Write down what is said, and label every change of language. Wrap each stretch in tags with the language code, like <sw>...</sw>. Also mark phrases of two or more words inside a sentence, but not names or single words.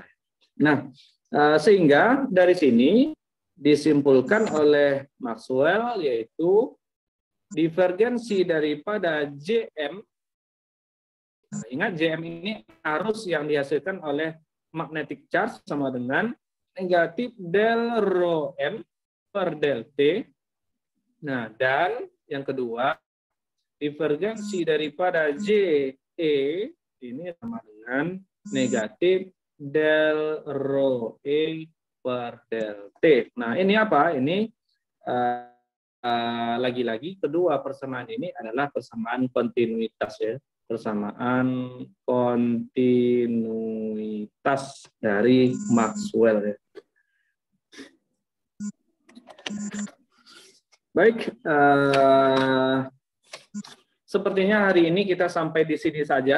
<id>Nah, sehingga dari sini disimpulkan oleh Maxwell yaitu divergensi daripada JM. Nah, ingat JM ini arus yang dihasilkan oleh</id> <en>magnetic charge</en> <id>sama dengan negatif del rho M per del T. Nah, dan yang kedua, divergensi daripada JE ini sama dengan negatif del rho E per del T. Nah, ini apa? Ini lagi-lagi kedua persamaan ini adalah persamaan kontinuitas ya. Persamaan kontinuitas dari Maxwell ya. Baik, sepertinya hari ini kita sampai di sini saja.</id>